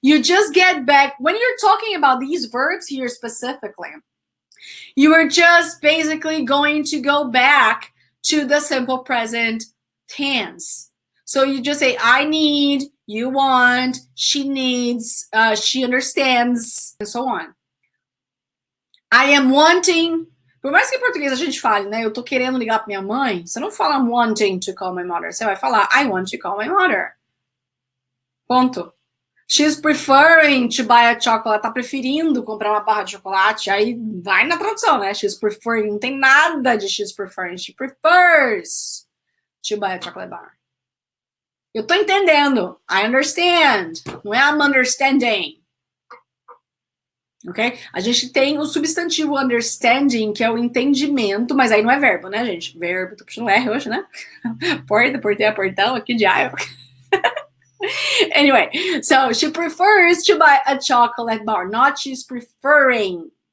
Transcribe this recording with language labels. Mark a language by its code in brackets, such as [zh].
[en] You just get back, when you're talking about these verbs here specifically, you are just basically going to go back to the simple present tense. So you just say, I need, you want, she needs, she understands, and so on. I am wanting. [pt] Por mais que em português a gente fale, né? Eu tô querendo ligar pra minha mãe. Você não fala [en] I'm wanting to call my mother. [pt] Você vai falar [en] I want to call my mother. [pt] Ponto. [en] She's preferring to buy a chocolate. [pt] Tá preferindo comprar uma barra de chocolate. Aí vai na tradução, né? [en] She's preferring. [pt] Não tem nada de [en] she's preferring. She prefers to buy a chocolate bar. [pt] Eu tô entendendo. [en] I understand. [pt] Não é [en] I'm understanding. [pt] Ok? A gente tem o substantivo understanding, que é o entendimento, mas aí não é verbo, né, gente? Verbo, tô puxando R hoje, né? Porta, porteira, portão, aqui de diabo. [en] Anyway, so she prefers to buy a chocolate bar, not she's preferring.